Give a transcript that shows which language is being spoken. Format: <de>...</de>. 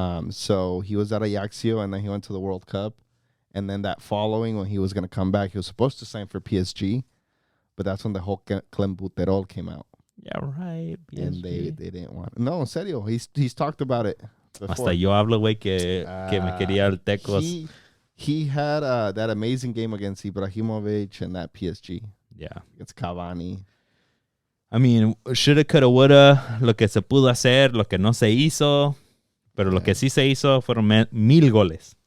<en>So he was at Ajaxio, and then he went to the World Cup. And then that following, when he was going to come back, he was supposed to sign for PSG. But that's when the whole Clembuterol came out. Yeah, right. PSG. And they didn't want it.</en> <es>No, en serio.</es> <en>He's talked about it before.</en> <es>Hasta yo hablo, güey, que me quería el Tecos.</es> <en>He had that amazing game against Ibrahimovic and that PSG. Yeah. Against Cavani. I mean, shoulda, coulda, woulda.</en> <es>Lo que se pudo hacer, lo que no se hizo. Pero lo que sí se hizo fueron 1,000 goles.</es>